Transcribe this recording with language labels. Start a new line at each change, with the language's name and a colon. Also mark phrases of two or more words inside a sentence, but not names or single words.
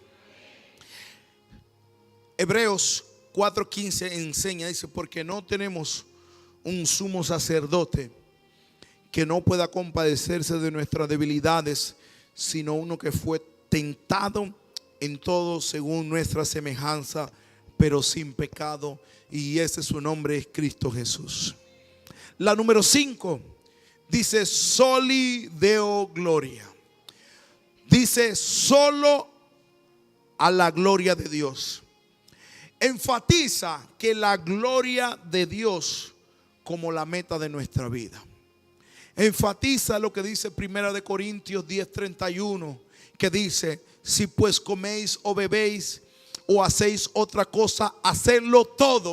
Spanish: Hebreos 4:15 enseña, dice, porque no tenemos un sumo sacerdote que no pueda compadecerse de nuestras debilidades, sino uno que fue tentado en todo según nuestra semejanza, pero sin pecado, y ese su nombre es Cristo Jesús. La número 5 dice
Latin: soli deo gloria.
Spanish: Dice solo a la gloria de Dios. Enfatiza que la gloria de Dios como la meta de nuestra vida. Enfatiza lo que dice 1 Corintios 10:31, que dice, si pues coméis o bebéis o hacéis otra cosa, hacedlo todo.